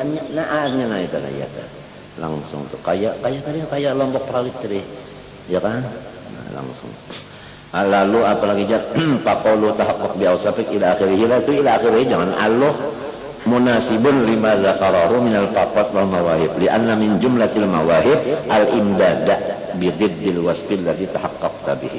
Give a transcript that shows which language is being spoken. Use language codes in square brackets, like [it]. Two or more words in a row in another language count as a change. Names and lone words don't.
[bjn] naarnya nah itu ya langsung tuh kaya tadi kaya lombok perawit tadi ya kan nah, langsung lalu apalagi [ar] فقل تحقق بأوصافك إلى آخره itu إلى آخره jangan الله مناسب لما ذكره من الفاقة والمواهب لأن من جملة المواهب الإمداد بضد الوصف الذي تحققت به.